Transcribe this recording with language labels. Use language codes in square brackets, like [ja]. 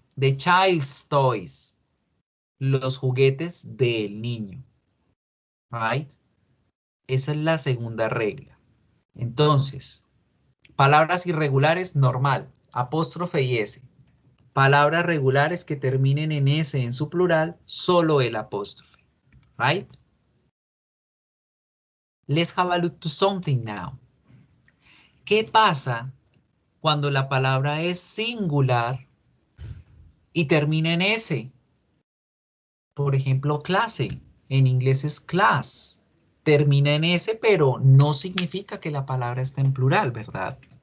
[en] The child's toys, [es] los juguetes del niño. [en] Right? [es] Esa es la segunda regla. Entonces, palabras irregulares, normal, apóstrofe y S. Palabras regulares que terminen en S en su plural, solo el apóstrofe. [en] Right? Let's have a look to something now. [es] ¿Qué pasa cuando la palabra es singular y termina en S? Por ejemplo, clase. En inglés es class. Termina en S, pero no significa que la palabra esté en plural, ¿verdad?